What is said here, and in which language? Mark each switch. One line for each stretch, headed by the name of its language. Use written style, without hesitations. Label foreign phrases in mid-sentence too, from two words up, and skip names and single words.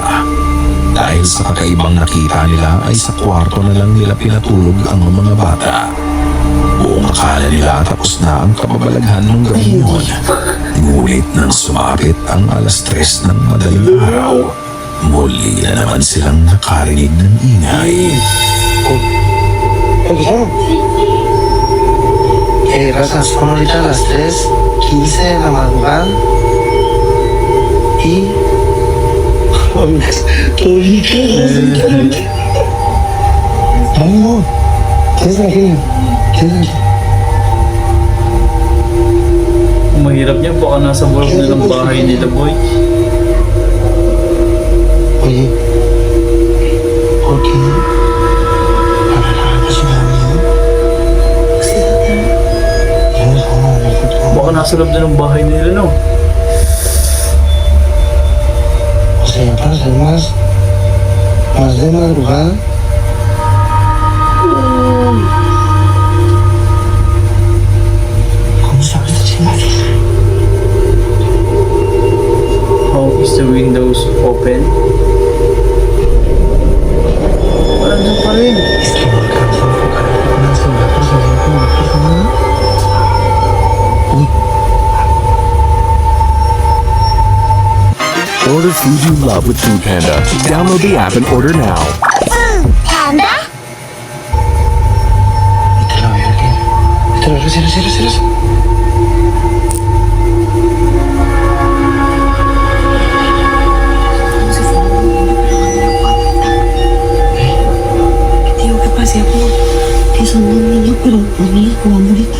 Filipino: Dahil sa kakaibang nakita nila ay sa kwarto na lang nila pinatulog ang mga bata. Buong akala nila tapos na ang kababalaghan ng gabi yun. Ngunit nang sumapit ang alas 3 ng madaling araw, muli na naman silang nakarinig ng ingay.
Spanish: ¿Escucharon? Raza, son ahorita las 3:15 de la madrugada y... Vamos, quédate aquí, quédate aquí.
Filipino: Kung mahirap niya, baka nasa bulog na ng bahay nila, boy.
Spanish: Oye, ¿por qué? Para la habitación de la mía.
Filipino: Baka nasa loob na ng bahay nila,
Spanish: no? O sea, para ser más de madrugada. ¿Cómo sabes esta chingada?
Filipino: Open. Walang doon pa rin.
Spanish: Es que no alcanzo a enfocar el foco en el celular, pero se me ve como una persona, ¿no? Uy,
English: Order food you love with Food Panda. Download the app and order now. Panda?
Spanish: vete a la verga. Vete a la verga, cierra. Te digo que pasé como que son dos niños, pero dos niños jugando ahorita.